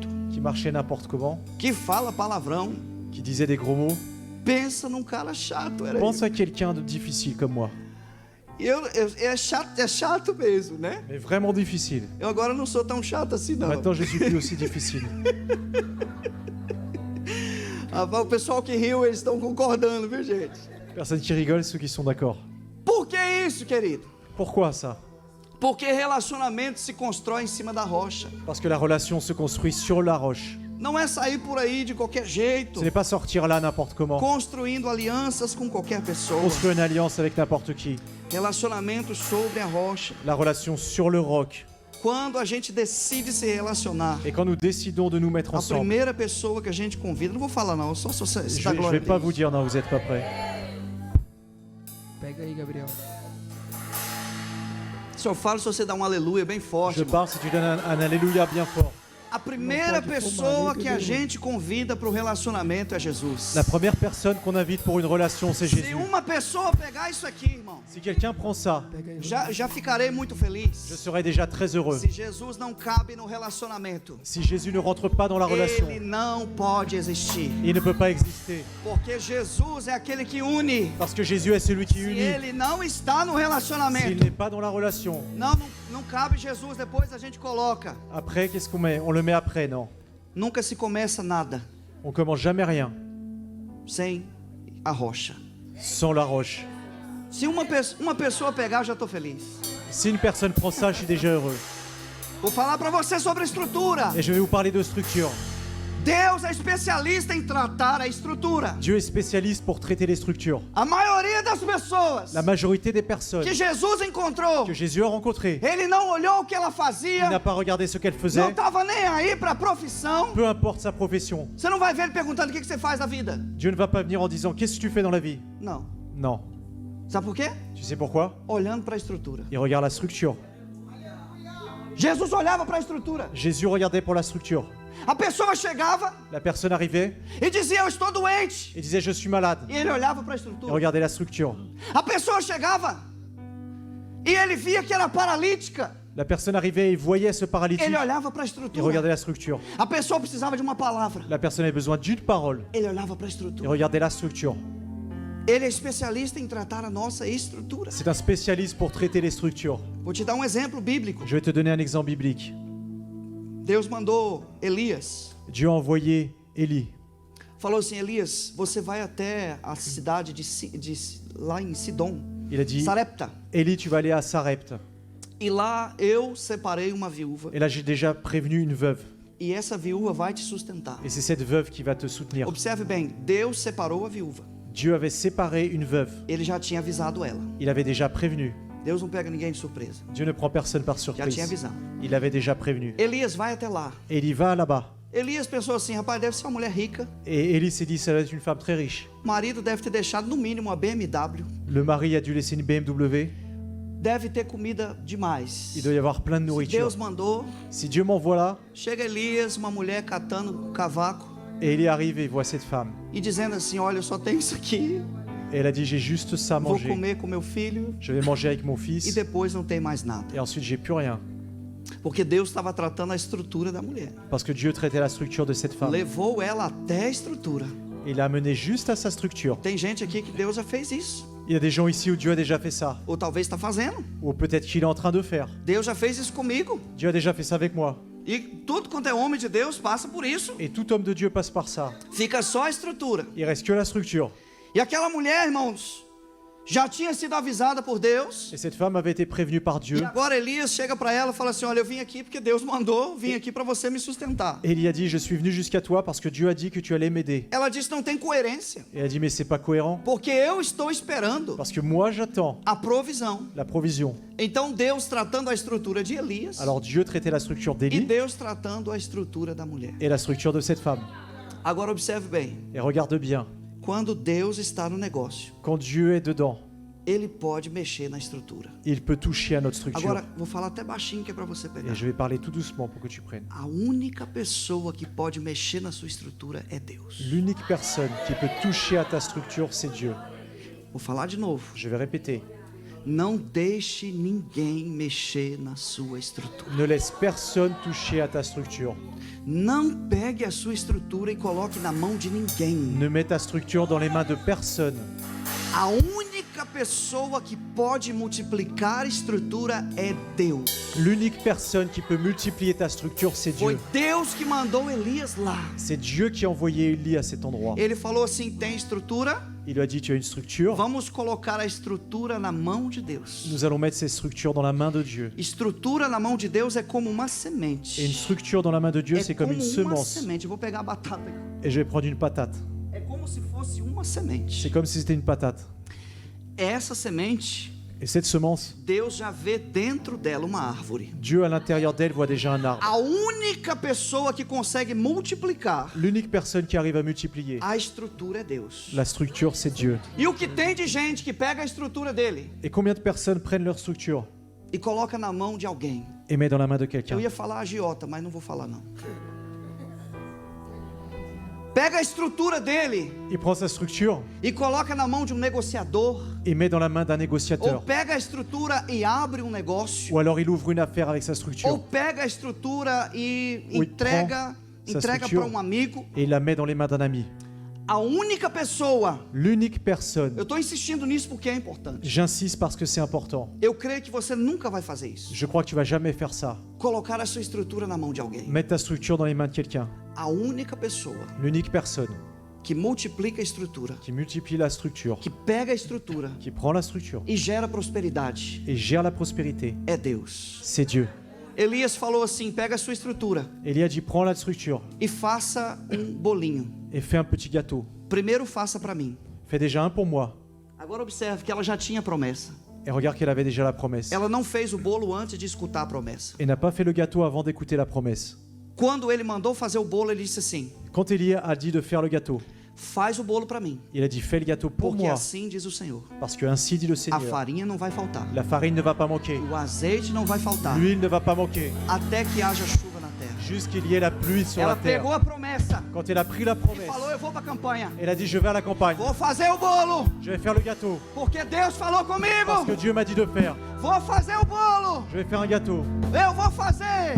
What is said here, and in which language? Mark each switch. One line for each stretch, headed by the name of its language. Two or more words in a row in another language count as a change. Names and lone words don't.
French: Qui marchait n'importe comment.
Portuguese: Que fala palavrão.
French: Qui disait des gros mots.
Portuguese: Pensa num cara chato, era eu.
French: Pense à quelqu'un de difficile comme moi.
Portuguese: E é chato mesmo, né?
French: Mais vraiment difficile.
Portuguese: Eu agora não sou tão chato assim, não.
French: Maintenant, je suis plus aussi difficile.
Portuguese: O pessoal que riu, eles estão concordando, viu, gente?
French: Personne qui rigole, ceux qui sont d'accord.
Portuguese: Por que isso, querido?
French: Pourquoi ça?
Portuguese: Porque relacionamento se constrói em cima da rocha.
French: Parce que la relation se construit sur la roche.
Portuguese: Não é sair por aí de qualquer jeito,
French: Ce n'est pas sortir là n'importe comment.
Portuguese: construindo alianças com qualquer pessoa.
French: Construire une alliance avec n'importe qui.
Portuguese: Relacionamento sobre a rocha.
French: La relation sur le roc.
Portuguese: Quando a gente decide se relacionar,
French: Et quand nous décidons de nous mettre
Portuguese: a
French: ensemble,
Portuguese: primeira pessoa que a gente convida, não vou falar não, só se você
French: je
Portuguese: dá
French: ne
Portuguese: glória
French: vais
Portuguese: a
French: pas
Portuguese: Deus.
French: vous dire non, vous n'êtes pas prêts.
Portuguese: Pega aí, Gabriel. Se eu falo, se você dá um aleluia bem forte,
French: Je
Portuguese: irmão.
French: pars si tu donnes un alléluia bien fort.
Portuguese: A primeira pode fumar pessoa nem que a beber. gente convida para o relacionamento é Jesus.
French: La première personne qu'on invite pour une relation, c'est
Portuguese: Se
French: Jésus.
Portuguese: uma pessoa pegar isso aqui, irmão,
French: Si quelqu'un prend ça,
Portuguese: Pega aí, já ficarei muito
French: je
Portuguese: feliz.
French: serai déjà très heureux.
Portuguese: Se Jesus não cabe no relacionamento,
French: Si Jésus ne rentre pas dans la relation,
Portuguese: ele não pode existir.
French: il ne peut pas exister.
Portuguese: Porque Jesus é aquele que une.
French: Parce que Jésus est celui qui
Portuguese: Se
French: unit.
Portuguese: ele não está no
French: S'il
Portuguese: relacionamento,
French: n'est pas dans la relation,
Portuguese: não cabe Jesus, depois a gente coloca.
French: après, qu'est-ce qu'on met? On le met après, non.
Portuguese: Nunca se começa nada
French: On commence jamais rien
Portuguese: sem a rocha.
French: sans la roche.
Portuguese: Se uma pessoa pegar, eu já estou feliz.
French: Si une personne prend ça, je suis déjà heureux.
Portuguese: Vou falar para você sobre a estrutura.
French: Et je vais vous parler de structure.
Portuguese: Deus é especialista em tratar a estrutura.
French: Dieu est spécialiste pour traiter les structures.
Portuguese: A maioria das pessoas
French: La majorité des personnes
Portuguese: que Jesus encontrou,
French: que Jésus a rencontrées,
Portuguese: ele não olhou o que ela
French: il
Portuguese: fazia,
French: n'a pas regardé ce qu'elle
Portuguese: não
French: faisait,
Portuguese: estava nem aí para a profissão.
French: peu importe sa profession.
Portuguese: Você não vai ver ele perguntando o que você faz na vida.
French: Dieu ne va pas venir en disant qu'est-ce que tu fais dans la vie.
Portuguese: Não.
French: Non.
Portuguese: Sabe por quê?
French: Tu sais pourquoi?
Portuguese: Olhando para a estrutura.
French: Il regarde la structure.
Portuguese: Jesus olhava para a estrutura.
French: Jésus regardait pour la structure.
Portuguese: A pessoa chegava
French: La personne arrivait
Portuguese: e dizia: eu estou doente.
French: et disait je suis malade.
Portuguese: E ele olhava para a
French: Il
Portuguese: estrutura.
French: regardait la structure.
Portuguese: A pessoa chegava e ele via que era paralítica.
French: La personne arrivait et voyait ce paralytique.
Portuguese: Ele olhava para a
French: Il
Portuguese: estrutura.
French: regardait la structure.
Portuguese: A pessoa precisava de uma palavra.
French: La personne avait besoin d'une parole.
Portuguese: Ele olhava para a
French: Il
Portuguese: estrutura.
French: regardait la structure.
Portuguese: Ele é especialista em tratar a nossa estrutura.
French: C'est un spécialiste pour traiter les structures.
Portuguese: Vou te dar um exemplo bíblico.
French: Je vais te donner un exemple biblique.
Portuguese: Deus mandou Elias.
French: Dieu a envoyé Élie.
Portuguese: Falou assim: Elias, você vai até a cidade lá em Sidom,
French: Il a dit,
Portuguese: Sarepta.
French: Élie, tu vas aller à Sarepte.
Portuguese: E lá eu separei uma viúva.
French: Et là, j'ai déjà prévenu une veuve.
Portuguese: E essa viúva vai te sustentar.
French: Et c'est cette veuve qui va te soutenir.
Portuguese: Observe bem, Deus separou a viúva.
French: Dieu avait séparé une veuve.
Portuguese: Ele já tinha avisado ela.
French: Il avait déjà prévenu.
Portuguese: Deus não pega ninguém de surpresa.
French: Dieu ne prend personne par
Portuguese: Já tinha
French: surprise.
Portuguese: avisado.
French: Il avait déjà prévenu.
Portuguese: Elias vai até lá.
French: Élie va là-bas.
Portuguese: Elias pensou assim: rapaz, deve ser uma mulher rica.
French: Et Élie s'est dit, ça doit être une femme très riche.
Portuguese: O marido deve ter deixado no mínimo uma BMW.
French: Le mari a dû laisser une BMW.
Portuguese: Deve ter comida demais.
French: Il doit y avoir plein de
Portuguese: Se
French: nourriture.
Portuguese: Deus mandou,
French: Si Dieu m'envoie là,
Portuguese: chega Elias, uma mulher catando cavaco
French: et Élie arrive et il voit cette femme.
Portuguese: e dizendo assim: olha, eu só tenho isso aqui.
French: Et elle a dit, j'ai juste ça à
Portuguese: Vou
French: manger.
Portuguese: comer com meu filho
French: Je vais manger avec mon
Portuguese: e
French: fils.
Portuguese: depois não tem mais nada.
French: Et ensuite, j'ai plus rien.
Portuguese: Porque Deus estava tratando a estrutura da mulher.
French: Parce que Dieu traitait la structure de cette femme.
Portuguese: Levou ela até a estrutura.
French: Il a amené juste à sa structure.
Portuguese: Tem gente aqui que Deus já fez isso.
French: Il y a des gens ici où Dieu a déjà fait ça.
Portuguese: Ou talvez está fazendo.
French: Ou peut-être qu'il est en train de faire.
Portuguese: Deus já fez isso comigo.
French: Dieu a déjà fait ça avec moi.
Portuguese: E tudo quanto é homem de Deus passa por isso.
French: Et tout homme de Dieu passe par ça.
Portuguese: Fica só a estrutura.
French: Il reste que la structure.
Portuguese: E aquela mulher, irmãos, já tinha sido avisada por Deus.
French: Et cette femme avait été prévenue par
Portuguese: E
French: Dieu.
Portuguese: agora Elias chega para ela e fala assim: olha, eu vim aqui porque Deus mandou, vim aqui para você me sustentar.
French: Et Élie a dit, je suis venu jusqu'à toi parce que Dieu a dit que tu allais m'aider.
Portuguese: Ela disse: não tem coerência.
French: Et elle a dit, mais c'est pas cohérent.
Portuguese: Porque eu estou esperando
French: Parce que moi, j'attends
Portuguese: a provisão.
French: la provision.
Portuguese: Então Deus tratando a estrutura de Elias
French: Alors Dieu traitait la structure
Portuguese: e
French: d'Élie
Portuguese: Deus tratando a estrutura da mulher.
French: et la structure de cette femme.
Portuguese: Agora observe bem,
French: Et regarde bien,
Portuguese: quando Deus está no negócio,
French: quand Dieu est dedans,
Portuguese: Ele pode mexer na estrutura.
French: il peut toucher à notre structure.
Portuguese: Agora, vou falar até baixinho que é para você pegar.
French: Et je vais parler tout doucement pour que tu prennes.
Portuguese: A única pessoa que pode mexer na sua estrutura é Deus.
French: L'unique personne qui peut toucher à ta structure, c'est Dieu.
Portuguese: Vou falar de novo.
French: Je vais répéter.
Portuguese: Não deixe ninguém mexer na sua estrutura.
French: Ne laisse personne toucher à ta structure.
Portuguese: Não pegue a sua estrutura e coloque na mão de ninguém.
French: Ne mets ta structure dans les mains de personne.
Portuguese: A única pessoa que pode multiplicar a estrutura é Deus.
French: L'unique personne qui peut multiplier ta structure, c'est
Portuguese: Foi
French: Dieu.
Portuguese: Deus que mandou Elias lá.
French: C'est Dieu qui a envoyé Élie à cet endroit.
Portuguese: Ele falou assim: tem estrutura?
French: Il lui a dit, tu as une structure.
Portuguese: Vamos colocar a estrutura na mão de Deus.
French: Nous allons mettre ces structures dans la main de Dieu.
Portuguese: Estrutura na mão de Deus é como uma
French: Et une
Portuguese: semente.
French: structure dans la main de Dieu,
Portuguese: É
French: c'est comme
Portuguese: como
French: une
Portuguese: uma
French: semence.
Portuguese: semente. Eu vou pegar a batata aqui.
French: Et je vais prendre une patate.
Portuguese: É como se fosse uma semente.
French: C'est comme si c'était une patate.
Portuguese: Essa semente,
French: Et cette semence,
Portuguese: Deus já vê dentro dela uma árvore.
French: Dieu à l'intérieur d'elle voit déjà un arbre.
Portuguese: A única pessoa que consegue multiplicar
French: L'unique personne qui arrive à multiplier
Portuguese: a estrutura é Deus.
French: la structure, c'est Dieu.
Portuguese: E o que tem de gente que pega a estrutura dele
French: Et combien de personnes prennent leur structure
Portuguese: e coloca na mão de alguém?
French: et met dans la main de
Portuguese: Eu
French: quelqu'un.
Portuguese: ia falar agiota, mas não vou falar não. Pega a estrutura dele
French: Il prend sa structure
Portuguese: e coloca na mão de um negociador.
French: et met dans la main d'un
Portuguese: Ou
French: négociateur.
Portuguese: pega a estrutura e abre um negócio.
French: Ou alors il ouvre une affaire avec sa
Portuguese: Ou
French: structure
Portuguese: pega a estrutura e
French: Ou
Portuguese: entrega
French: sa
Portuguese: para
French: structure.
Portuguese: um amigo.
French: et il la met dans les mains d'un ami.
Portuguese: A única pessoa,
French: L'unique personne,
Portuguese: eu estou insistindo nisso porque é importante.
French: j'insiste parce que c'est important.
Portuguese: Eu creio que você nunca vai fazer isso.
French: Je crois que tu vas jamais faire ça.
Portuguese: Colocar a sua estrutura na mão de alguém.
French: Mettre ta structure dans les mains de quelqu'un.
Portuguese: A única pessoa
French: L'unique personne
Portuguese: que multiplica a estrutura,
French: qui multiplie la structure,
Portuguese: que pega a estrutura
French: qui prend la structure
Portuguese: e gera prosperidade,
French: et gère la prospérité,
Portuguese: é Deus.
French: c'est Dieu.
Portuguese: Elias falou assim: pega a sua estrutura
French: Élie a dit prends la structure
Portuguese: e faça bolinho.
French: et fais un petit gâteau.
Portuguese: Primeiro faça para mim.
French: Fais déjà un pour moi.
Portuguese: Agora observe que ela já tinha promessa.
French: Et regarde qu'elle avait déjà la promesse.
Portuguese: Ela não fez o bolo antes de escutar a promessa.
French: Et n'a pas fait le gâteau avant d'écouter la promesse.
Portuguese: Quando ele mandou fazer o bolo, ele disse assim:
French: Quand Élie a dit de faire le gâteau,
Portuguese: faz o bolo para mim,
French: il a dit fais le gâteau pour
Portuguese: porque
French: moi.
Portuguese: assim diz o Senhor.
French: Parce que ainsi dit le
Portuguese: A
French: Seigneur.
Portuguese: farinha não vai faltar,
French: La farine ne va pas manquer.
Portuguese: o azeite não vai faltar,
French: L'huile ne va pas manquer.
Portuguese: até que haja chuva na terra.
French: Jusqu'il y ait la pluie sur
Portuguese: Ela
French: la terre.
Portuguese: pegou a promessa
French: Quand elle a pris la
Portuguese: e
French: promesse,
Portuguese: falou: eu vou para a campanha,
French: elle a dit je vais à la campagne.
Portuguese: vou fazer o bolo,
French: Je vais faire le gâteau.
Portuguese: porque Deus falou
French: Parce
Portuguese: comigo.
French: que Dieu m'a dit de faire.
Portuguese: Vou fazer o bolo,
French: Je vais faire un gâteau.
Portuguese: eu vou fazer,